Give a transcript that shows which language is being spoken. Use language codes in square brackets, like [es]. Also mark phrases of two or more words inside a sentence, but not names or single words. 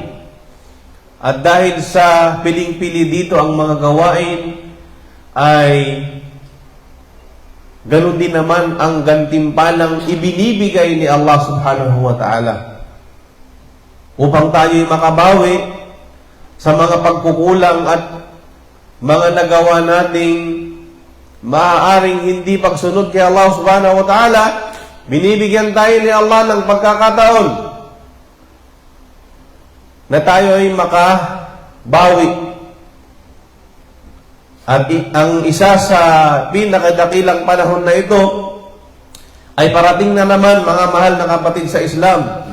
[tl] At dahil sa piling-pili dito ang mga gawain, ay ganoon din naman ang gantimpalang ibinibigay ni Allah [ar] سبحانه وتعالى [tl] upang tayo'y makabawi sa mga pagkukulang at mga nagawa nating maaaring hindi pagsunod kay Allah [ar] سبحانه وتعالى. [tl] Binibigyan tayo ni Allah ng pagkakataon na tayo ay makabawi. At ang isa sa pinakadakilang panahon na ito ay parating na naman, mga mahal na kapatid sa Islam.